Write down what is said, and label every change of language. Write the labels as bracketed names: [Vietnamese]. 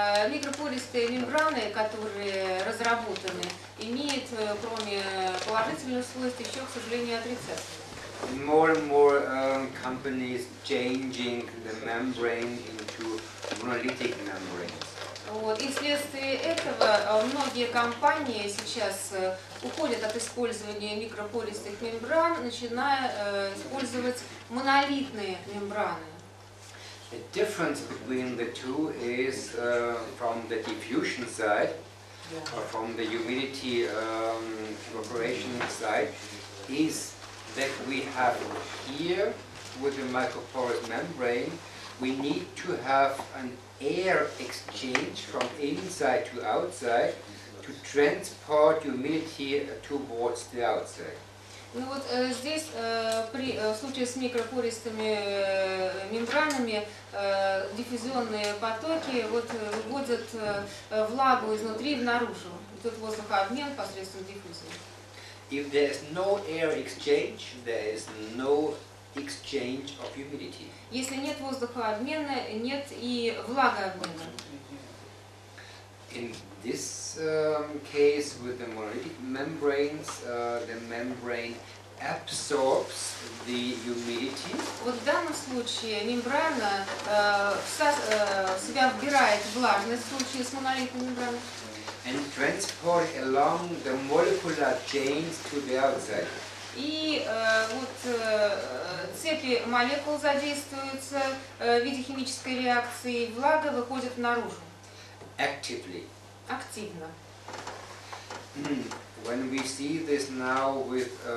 [Russian] Микропористые мембраны, которые разработаны, имеют, кроме положительных свойств, еще, к сожалению, отрицательные. [English] More and more companies changing the membrane into monolithic membranes. [Russian] Вот. И вследствие этого многие компании сейчас уходят от использования микропористых мембран, начиная использовать монолитные мембраны. [English] The difference between the two is from the diffusion side, or from the humidity evaporation side, is that we have here with the microporous membrane, we need to have an air exchange from inside to outside to transport humidity towards the outside. [Russian] Ну вот здесь в случае с микропористыми мембранами диффузионные потоки выводят влагу изнутри наружу. Тут воздухообмен посредством диффузии. [English] If there is no air exchange, there is no exchange of humidity. [Russian] Если нет воздухообмена, нет и влагообмена. [English] In this case, with the monolithic membranes, the membrane absorbs the humidity. [Russian] Вот в данном случае мембрана в себя вбирает влажность в случае с монолитной мембраной. [English] And transport along the molecular chains to the outside. [Russian] И вот цепи молекул задействуются в виде химической реакции, влага выходит наружу. [English] Actively. [Russian] Активно. [English] When we see this now with